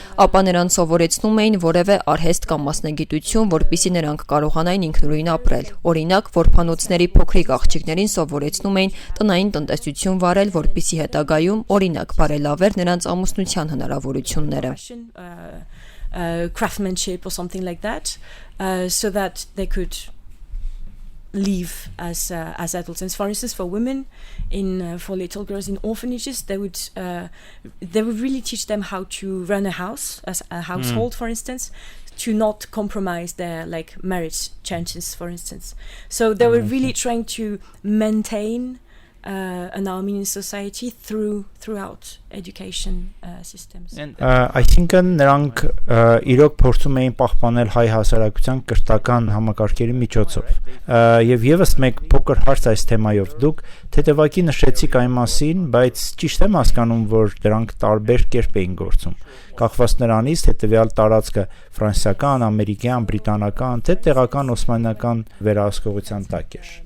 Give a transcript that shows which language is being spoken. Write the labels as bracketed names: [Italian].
[Armenian] ապա նրանց սովորեցնում էին որևէ արհեստ կամ մասնագիտություն, որպիսի նրանք կարողանային ինքնուրույն ապրել։ Օրինակ, որփանոցների փոքրիկ աղջիկներին սովորեցնում էին տնային տնտեսություն վարել, որպիսի հետագայում, օրինակ, բարելավեր նրանց ամուսնության հնարավորությունները։ [English] Craftsmanship or something like that, so that they could live as adults. And for instance, for women, for little girls in orphanages, they would really teach them how to run a house, as a household, for instance, to not compromise their like marriage chances, for instance. So they were really trying to maintain an Armenian society throughout education systems. [Armenian] Այսինքն նրանք իրոք փորձում էին պահպանել հայ հասարակության կրթական համակարգերի միջոցով։ Եվ եւս մեկ փոքր հարց այս թեմայով դուք թեթևակի նշեցիք այն մասին, բայց ճիշտ եմ հասկանում, որ դրանք տարբեր կերպ էին գործում։ Կախված նրանից, թե տվյալ տարածքը ֆրանսիական, ամերիկյան, բրիտանական, թե տեղական օսմանական վերահսկողության տակ էր։